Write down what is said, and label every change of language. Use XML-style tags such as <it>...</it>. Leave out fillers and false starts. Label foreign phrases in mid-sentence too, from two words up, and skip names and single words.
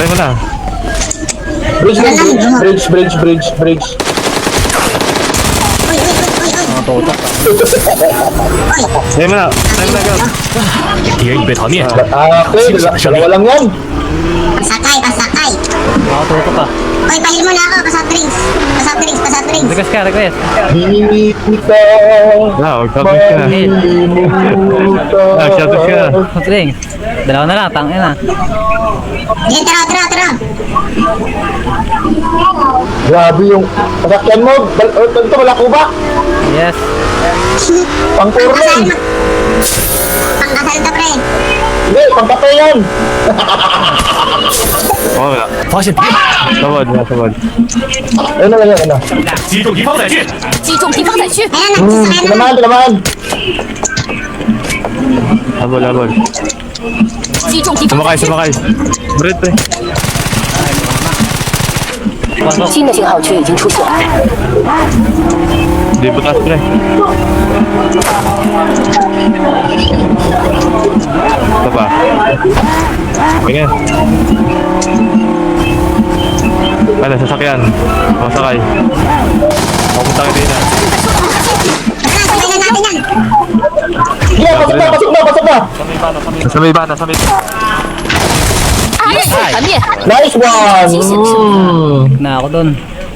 <tl>Tayo mo na. Bridge. Tayo mo na. Agad.</tl> <zh>敌人已被团灭，</zh> <tl>Okay, dalawa lang yan. Pasakay. Nakatutok ka. Uy, palil mo na ako.</tl> <en>Pasoft drinks.</en> <tl>Request ka, request. Hindi kita Na, mag-shotgun ka na. malilimutan. Shotgun ka na.</tl> <en>Soft drinks.</en> <tl>Dalawa na lang, tangin na. Yan, tara. Grabe yung sasakyan mo. Ito, wala ko ba? Yes. Pang-turning. Pangkasal to, pre. Hindi, pang-kape yan. Oo, wala.</tl> <zh>发现敌人，</zh> <tl>Sabad, sabad. Ayun na.</tl> <zh>击中敌方载具，击中敌方载具，</zh> <tl>Ayan, nagsasakay na. Tinamaan. Habol.</tl> <zh>击中敌方载具。</zh> <tl>Sumakay. Brit eh.</tl> <zh>新的信号区已经出现，</zh> <tl>Di butas pre. Ito pa. Tingin. Ano, sasakyan. Masakay. Papunta ka din na. Sabay na natin yan. Yeah, pasok na. Nasa may bana, nasa may bana.</tl> <zh>敌人团灭。</zh> <en>Nice one.</en> <tl>Na ako dun.</tl>